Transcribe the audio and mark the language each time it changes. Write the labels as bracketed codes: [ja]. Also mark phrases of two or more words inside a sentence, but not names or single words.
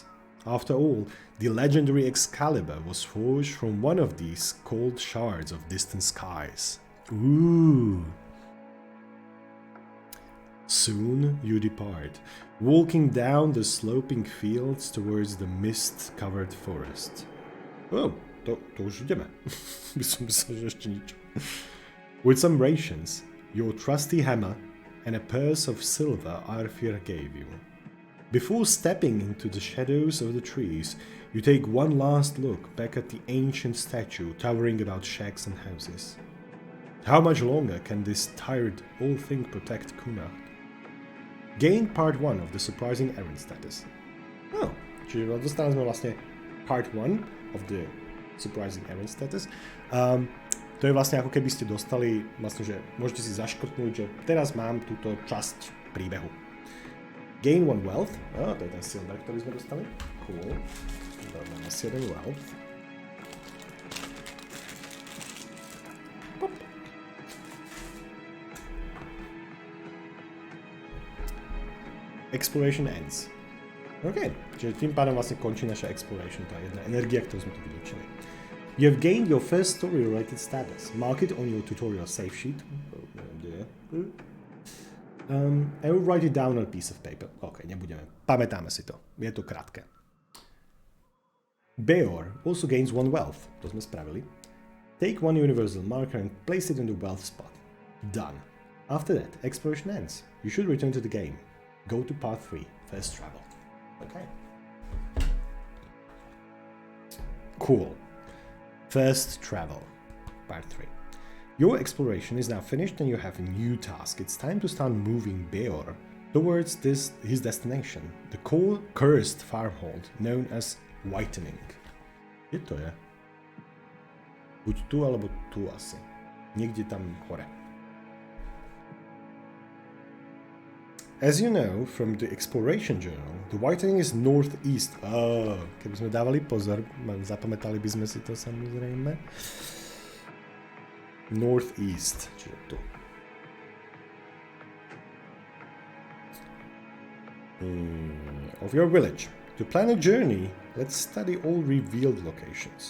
[en] After all, the legendary Excalibur was forged from one of these cold shards of distant skies. Ooh. Soon you depart, walking down the sloping fields towards the mist-covered forest. [sk] To už ideme. Myslím, že ešte nič. [en] With some rations, your trusty hammer, and a purse of silver Airfear gave you. Before stepping into the shadows of the trees, you take one last look back at the ancient statue towering about shacks and houses. How much longer can this tired old thing protect Connacht? Gain part 1 of the surprising errand status. [sk] Čiže dostali sme vlastne [en] part 1 of the surprising errand status. [sk] To je vlastne ako keby ste dostali, vlastne, že môžete si zaškrtnúť, že teraz mám túto časť príbehu. [en] Gain 1 wealth, [sk] to je ten silver, ktorý sme dostali. Cool. Dáme 7 wealth. Pop. [en] Exploration ends. [sk] OK, čiže tým pádom vlastne končí naša exploration, tá jedna energia, ktorú sme tu vyliečili. [en] You have gained your first story-related status. Mark it on your tutorial save sheet. I will write it down on a piece of paper. [sk] OK, nebudeme. Pamätáme si to. Je to krátke. [en] Beor also gains 1 wealth. [sk] To sme spravili. [en] Take 1 universal marker and place it in the wealth spot. Done. After that, exploration ends. You should return to the game. Go to part 3, first travel. OK. Cool. First travel, part 3. Your exploration is now finished and you have a new task. It's time to start moving Beor towards his destination, the cursed farmhold known as Whitening. [sk] Kde to je? Buď tu, alebo tu asi. Niekde tam hore. [en] As you know from the exploration journal, the Whitening is northeast. [sk] Keby sme dávali pozor, zapamätali by sme si to samozrejme. Northeast, čiže tu. [en] Of your village. To plan a journey, let's study all revealed locations.